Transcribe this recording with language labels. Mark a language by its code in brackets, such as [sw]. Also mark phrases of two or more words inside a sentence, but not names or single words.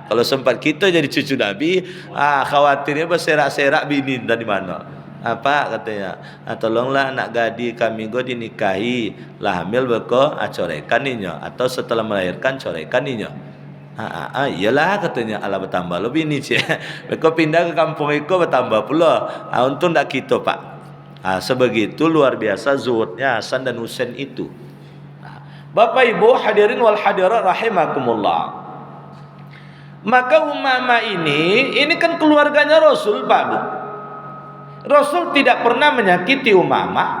[id] Kalau sempat kita jadi cucu Nabi, khawatirnya berserak-serak bini dari mana. Apa katanya? [min] Tolonglah anak gadi kami go dinikahi, lah hamil beko acoraikan ninya atau setelah melahirkan coraikan ninya. Iyalah katanya, ala bertambah lebih ni cik. Beko pindah ke kampung iko bertambah pula. [id] Untung tak kita Pak. Sebegitu luar biasa zuhudnya Hasan dan Husain itu. Bapak Ibu [ar] الحاضرين والحاضرات رحمكم الله. [id] Maka Umamah ini kan keluarganya Rasul Pak Bu. Rasul tidak pernah menyakiti Umamah.